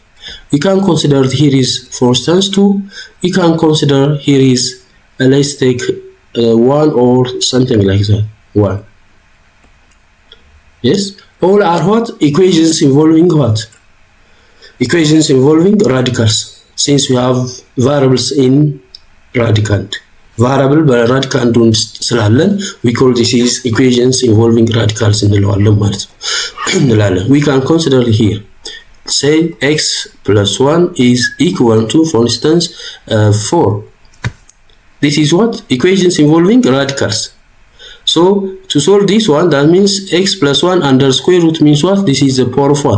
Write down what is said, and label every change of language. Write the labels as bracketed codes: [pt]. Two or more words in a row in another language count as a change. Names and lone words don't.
[en] We can consider here is, for instance, 2. We can consider here is let's take 1 or something like that. 1. Yes, all are what? Equations involving what? Equations involving radicals, since we have variables in radicand. Variable [am] በራዲካንዱን ስላለን [en] we call this is equations involving radicals [am] እንለዋለን ማለት ነው እንላለን. [en] We can consider here, say x plus 1 is equal to, for instance, 4. This is what? Equations involving radicals. So to solve this one, that means x plus 1 under square root means what? This is the power of what?